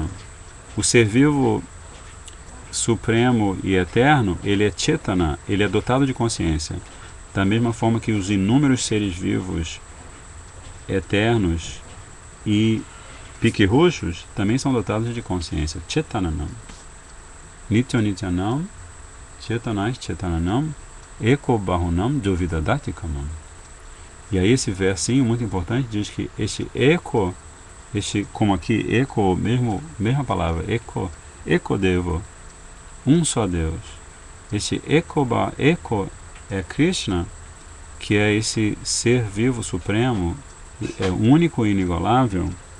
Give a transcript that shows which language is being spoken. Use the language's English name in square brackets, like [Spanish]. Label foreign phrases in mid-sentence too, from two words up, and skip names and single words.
[Portuguese] O ser vivo supremo e eterno, ele é Chetana, ele é dotado de consciência. Da mesma forma que os inúmeros seres vivos eternos e piquirruchos também são dotados de consciência. Chetananam. [Sanskrit] Nityo Nityanam Chetanais Chetananam Eko Bahunam Jovidadati Kamam. [Portuguese] E aí esse versinho muito importante diz que este Eko, como aqui, Eko, mesma palavra, [Sanskrit] Eko Devo, [Portuguese] um só Deus. Este Eko é Krishna, que é esse ser vivo supremo, é único e inigualável.